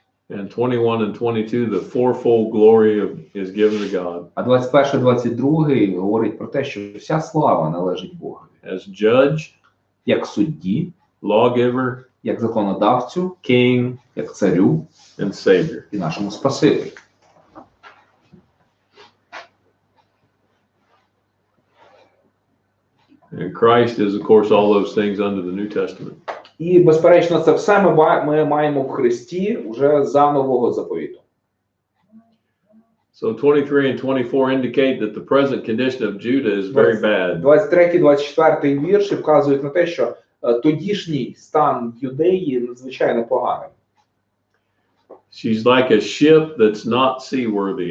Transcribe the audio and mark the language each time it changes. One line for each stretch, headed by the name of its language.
English: And 21 and 22, the fourfold glory is given to God.
Ukrainian: А 21-22 говорить про те, що вся слава належить Богу.
English: As judge,
Ukrainian: Як судді,
English: lawgiver,
Ukrainian: як законодавцю,
English: king,
Ukrainian: як царю
English: and savior.
Ukrainian: і нашому Спасителю.
English: And Christ is, of course, all those things under the New Testament.
Ukrainian: І, безперечно, це все ми маємо в Христі вже за Нового Заповіту.
English: So 23 and 24 indicate that the present condition of Judah is very bad.
Ukrainian: 23-24 вірші вказують на те, що тодішній стан Юдеї надзвичайно поганий.
English: She's like a ship that's not seaworthy.